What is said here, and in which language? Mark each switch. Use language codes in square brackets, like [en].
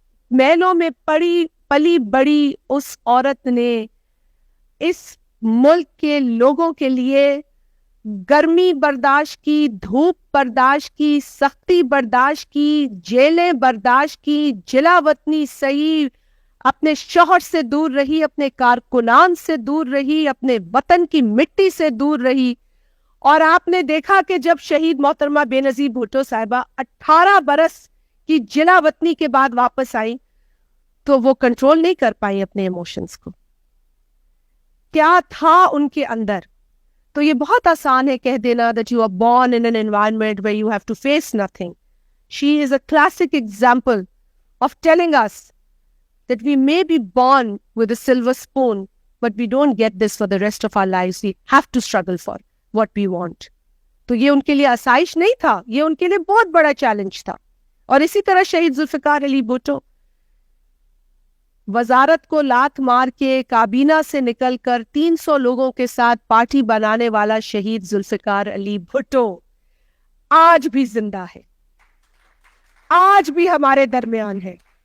[hi] महलों में पली बड़ी उस औरत ने इस मुल्क के लोगों के लिए गर्मी बर्दाश्त की, धूप बर्दाश्त की, सख्ती बर्दाश्त की, जेलें बर्दाश्त की, जिलावतनी सही, अपने शोहर से दूर रही, अपने कारकुनान से दूर रही, अपने वतन की मिट्टी से दूर रही. और आपने देखा कि जब शहीद मोहतरमा बेनज़ीर भुट्टो साहिबा 18 बरस की जिलावतनी के बाद वापस आई तो वो कंट्रोल नहीं कर पाई अपने इमोशंस को. क्या था उनके अंदर? तो ये बहुत आसान है कह देना [en] that you are born in an environment where you have to face nothing. She is a classic example of telling us that we may be born with a silver spoon, but we don't get this for the rest of our lives. We have to struggle for what we want. [hi] तो ये उनके लिए आसाइश नहीं था, ये उनके लिए बहुत बड़ा चैलेंज था. और इसी तरह शहीद जुल्फिकार अली भुट्टो, वजारत को लात मार के काबीना से निकलकर 300 लोगों के साथ पार्टी बनाने वाला शहीद जुल्फिकार अली भुट्टो आज भी जिंदा है, आज भी हमारे दरमियान है.